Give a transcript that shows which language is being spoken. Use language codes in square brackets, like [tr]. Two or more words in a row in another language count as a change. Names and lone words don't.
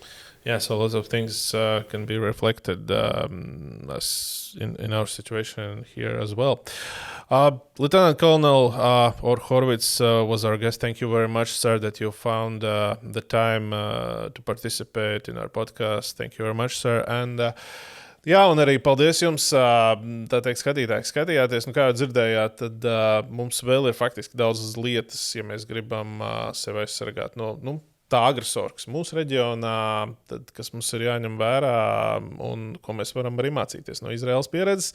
[en] Yeah, so lots of things can be reflected as in our situation here as well. Lieutenant Colonel Oru Horvicu was our guest. Thank you very much, sir, that you found the time to participate in our podcast. Thank you very much, sir. [lv] And jā, un arī paldies jums, tā teikt, skatītāji, skatījāties. Nu, kā jau dzirdējāt, tad mums vēl ir faktiski daudzas lietas, ja mēs gribam sevi aizsargāt no tā agresora, kas mūsu reģionā, tad, kas mums ir jāņem vērā un ko mēs varam arī mācīties no Izraēlas pieredzes.